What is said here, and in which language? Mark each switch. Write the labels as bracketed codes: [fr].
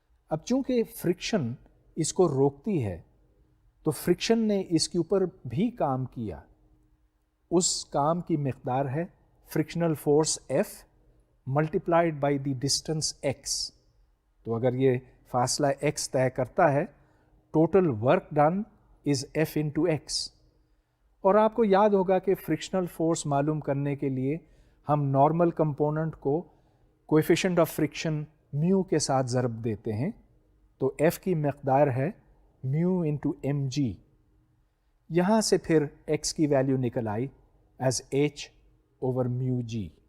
[ur] اب چونکہ فرکشن اس کو روکتی ہے تو فرکشن نے اس کے اوپر بھی کام کیا. اس کام کی مقدار ہے فرکشنل force F [en] multiplied by the distance [ur] x. تو اگر یہ فاصلہ x طے کرتا ہے [en] total work done is F into x. [ur] اور آپ کو یاد ہوگا کہ فرکشنل فورس معلوم کرنے کے لیے ہم نارمل کمپوننٹ کو کوئفیشنٹ آف فرکشن میو کے ساتھ ضرب دیتے ہیں، تو F کی مقدار ہے میو انٹو ایم جی. یہاں سے پھر x کی ویلیو نکل I as h over mu جی.